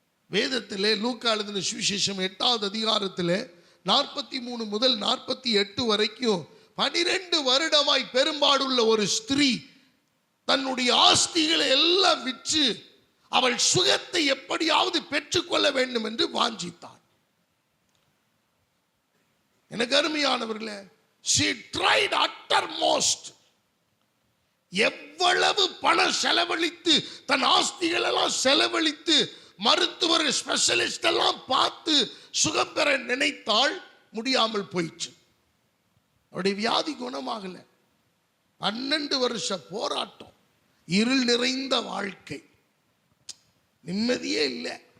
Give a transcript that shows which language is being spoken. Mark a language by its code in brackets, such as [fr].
[ta] வேதத்திலே லூக்கா எழுதின சுவிசேஷம் 8வது அதிகாரத்தில் 43 முதல் 48 வரைக்கும் 12 வருடமாய் பெரும்பாடுள்ள ஒரு ஸ்திரீ தன்னுடைய ஆஸ்திகளை எல்லாம் விற்று அவள் சுகத்தை எப்படியாவது பெற்றுக்கொள்ள வேண்டும் என்று வாஞ்சித்தாள். எனக்கு அருமையானவர்களே, [en] she tried uttermost. [ta] எவ்வளவு பணம் செலவழித்து, தன் ஆஸ்திகள் எல்லாம் செலவழித்து, மருத்துவர் ஸ்பெஷலிஸ்ட் எல்லாம் பார்த்து சுகம் பெற நினைத்தாள். முடியாமல் போயிடுச்சு. அவருடைய வியாதி குணமாகல. 12 வருஷ போராட்டம், இருள் நிறைந்த வாழ்க்கை, நிம்மதியே இல்லை.